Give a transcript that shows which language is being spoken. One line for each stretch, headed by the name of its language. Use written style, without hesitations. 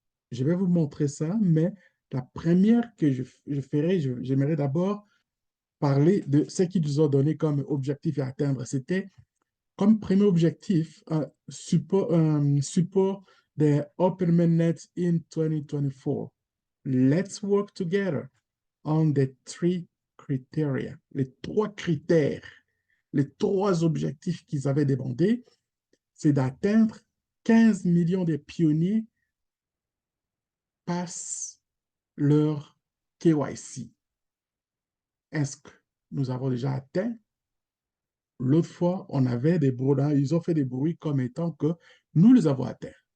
French: Je vais vous montrer ça, mais la première que je ferai, j'aimerais d'abord parler de ce qu'ils nous ont donné comme objectif à atteindre. C'était comme premier objectif un support de OpenMainNet in 2024.
English: Let's work together on the three criteria.
French: Les trois critères, les trois objectifs qu'ils avaient demandé, c'est d'atteindre 15 millions de pionniers passent leur KYC. Est-ce que nous avons déjà atteint? L'autre fois, on avait des bruits, ils ont fait des bruits comme étant que nous les avons atteints.